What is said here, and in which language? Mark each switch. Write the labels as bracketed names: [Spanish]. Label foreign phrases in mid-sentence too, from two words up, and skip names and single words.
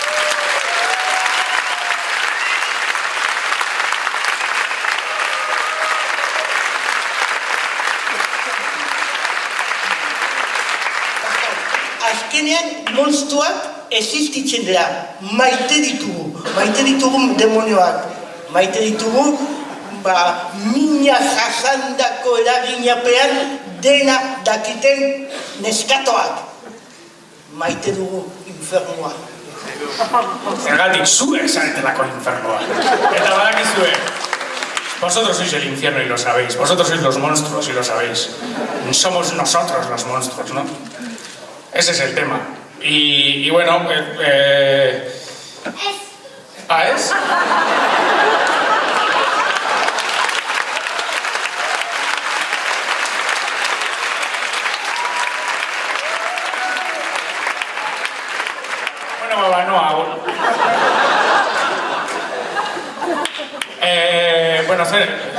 [Basque] Azkenean, monstruak existitzen dira, maite ditugu demonioak, maite ditugu mina jasandako eraginapean dena dakiten neskatoak, maite dugu infernua. Zergatik zuek zaretelako infernua. Eta badakizue, [Spanish] vosotros sois el infierno y lo sabéis, vosotros sois los monstruos y lo sabéis. Somos nosotros los monstruos, ¿no? Ese es el tema. Y bueno, ¿ah, es? [Basque] Bueno, Banoa. Bueno, zer...